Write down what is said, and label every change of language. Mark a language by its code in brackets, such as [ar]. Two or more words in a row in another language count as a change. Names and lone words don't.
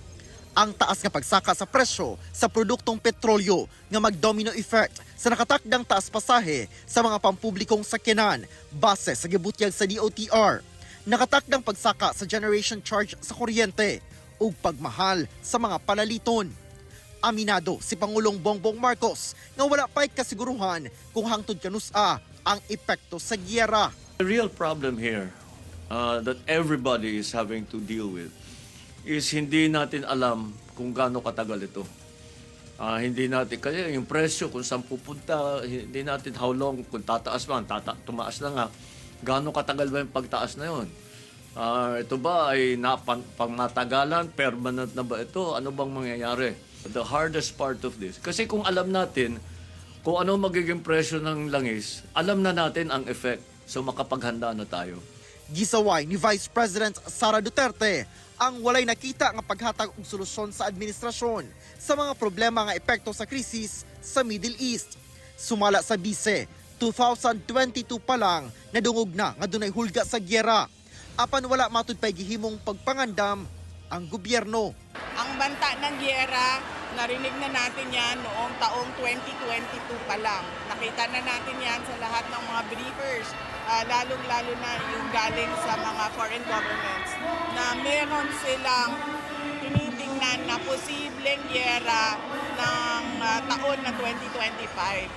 [ceb] Ang taas nga pagsaka sa presyo sa produktong petrolyo nga mag-domino effect sa nakatakdang taas pasahe sa mga pampublikong sakyanan base sa gibutyag sa DOTR. Nakatakdang pagsaka sa generation charge sa kuryente ug pagmahal sa mga panaliton. Aminado si Pangulong Bongbong Marcos nga wala pa'y kasiguruhan kung hangtod kanusa ang epekto sa giyera. [en] The real problem here that everybody is having to deal with is [tl] hindi natin alam kung gaano katagal ito. Hindi natin, kaya yung presyo kung saan pupunta, hindi natin [en] how long, [tl] kung tataas ba, tumaas na nga, gaano katagal ba yung pagtaas na yun. Ito ba ay pangmatagalan, permanent na ba ito? Ano bang mangyayari? [en] The hardest part of this. [tl] Kasi kung alam natin kung ano magiging presyo ng langis, alam na natin ang effect. So makapaghanda na tayo. [ceb] Gisaway ni Vice President Sara Duterte ang walay nakita nga paghatag og solusyon sa administrasyon sa mga problema nga epekto sa krisis sa Middle East. Sumala sa bise, 2022 pa lang nadungog na nga dunay hulga sa gyera. Apan wala matud pay gihimong pagpangandam ang gobyerno. [tl] Ang banta ng gyera, narinig na natin yan noong taong 2022 pa lang. Nakita na natin yan sa lahat ng mga briefers, lalong-lalo na yung galing sa mga [en] foreign governments, [tl] na meron silang tinitingnan na posibleng gyera ng taon na 2025.